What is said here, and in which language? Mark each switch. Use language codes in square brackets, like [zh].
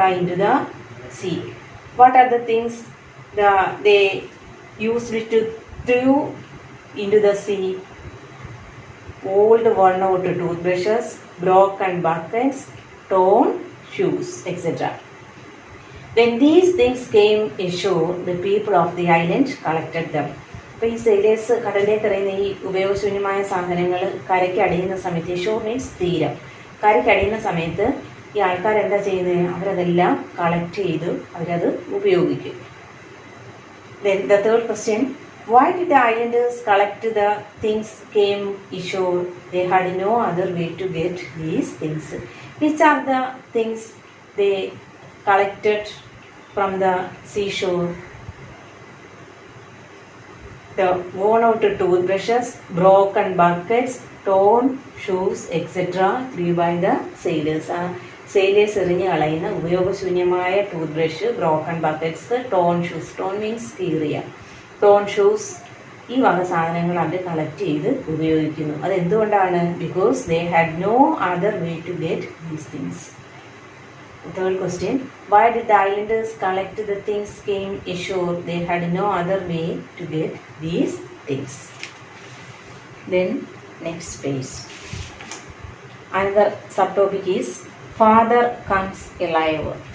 [en] into the sea. What are the things they used to throw into the sea? Old worn out toothbrushes, broken buckets, torn shoes, etc. When these things came ashore, the people of the island collected them. [ml] അപ്പോൾ ഈ sailors കടലിലേക്ക് എറിയുന്ന ഈ ഉപയോഗശൂന്യമായ സാധനങ്ങൾ കരയ്ക്ക് അടിയുന്ന സമയത്ത്, [en] shore means [ml] തീരം, കരയ്ക്ക് അടിയുന്ന സമയത്ത് ഈ ആൾക്കാർ എന്താ ചെയ്യുന്നത്? അവരതെല്ലാം കളക്ട് ചെയ്ത് അവരത് ഉപയോഗിക്കും. [en] Then the third question, why did the islanders collect the things came ashore? They had no other way to get these things. Which are the things they collected from the seashore? The worn out toothbrushes, broken buckets, torn shoes, etc. thrown by the sailors. [ml] Sailors എറിഞ്ഞ് കളയുന്ന ഉപയോഗശൂന്യമായ tooth brush, [en] Broken buckets, torn shoes. Torn means [ml] കീറിയ. Tone shoes, ഈ വക സാധനങ്ങൾ അവർ collect ചെയ്ത് ഉപയോഗിക്കുന്നു. അതെന്തുകൊണ്ടാണ്? [en] Because they had no other way to get these things. Third question, why did the islanders collect the things came ashore? They had no other way to get these things. Then next page. Another subtopic is Father comes alive.